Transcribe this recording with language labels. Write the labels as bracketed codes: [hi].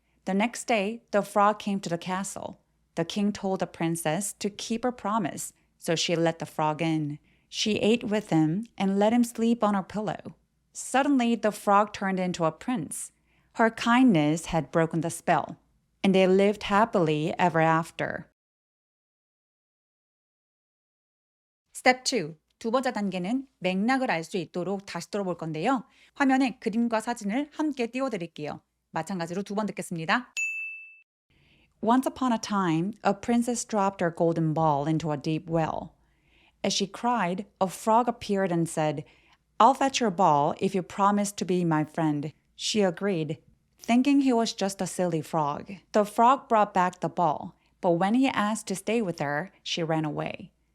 [en] The next day, the frog came to the castle. The king told the princess to keep her promise, so she let the frog in. She ate with him and let him sleep on her pillow. Suddenly, the frog turned into a prince. Her kindness had broken the spell, and they lived happily ever after. Step 2. [ko] 두 번째 단계는 맥락을 알 수 있도록 다시 들어볼 건데요. 화면에 그림과 사진을 함께 띄워드릴게요. 마찬가지로 두 번 듣겠습니다. [en] Once upon a time, a princess dropped her golden ball into a deep well. As she cried, a frog appeared and said, I'll fetch your ball if you promise to be my friend. She agreed, thinking he was just a silly frog. The frog brought back the ball, but when he asked to stay with her, she ran away.